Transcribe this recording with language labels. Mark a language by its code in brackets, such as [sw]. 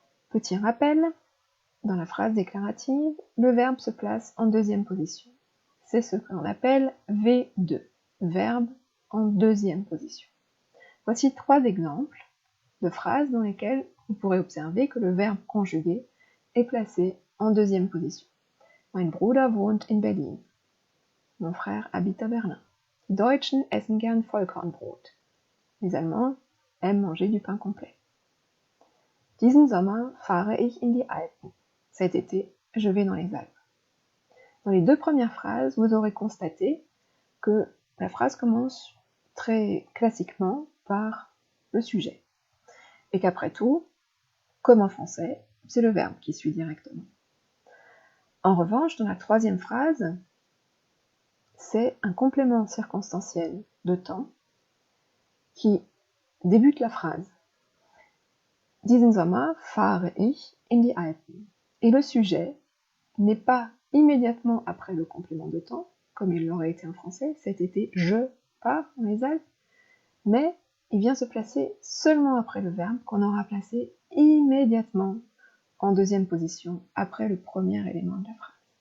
[fr] Petit rappel, dans la phrase déclarative, le verbe se place en deuxième position. C'est ce que l'on appelle V2, verbe en deuxième position. Voici 3 exemples de phrases dans lesquelles vous pourrez observer que le verbe conjugué est placé en deuxième position. [de] Mein Bruder wohnt in Berlin. [fr] Mon frère habite à Berlin. [de] Die Deutschen essen gern Vollkornbrot. [fr] Les Allemands aiment manger du pain complet. [de] Diesen Sommer fahre ich in die Alpen. [fr] Cet été, je vais dans les Alpes. Dans les 2 premières phrases, vous aurez constaté que la phrase commence très classiquement par le sujet. Et qu'après tout, comme en français, c'est le verbe qui suit directement. En revanche, dans la 3e phrase, c'est un complément circonstanciel de temps qui débute la phrase. [de] Diesen Sommer fahre ich in die Alpen. [fr] Et le sujet n'est pas immédiatement après le complément de temps, comme il l'aurait été en français, cet été je pars dans les Alpes, mais il vient se placer seulement après le verbe qu'on aura placé immédiatement en deuxième position, après le premier élément de la phrase.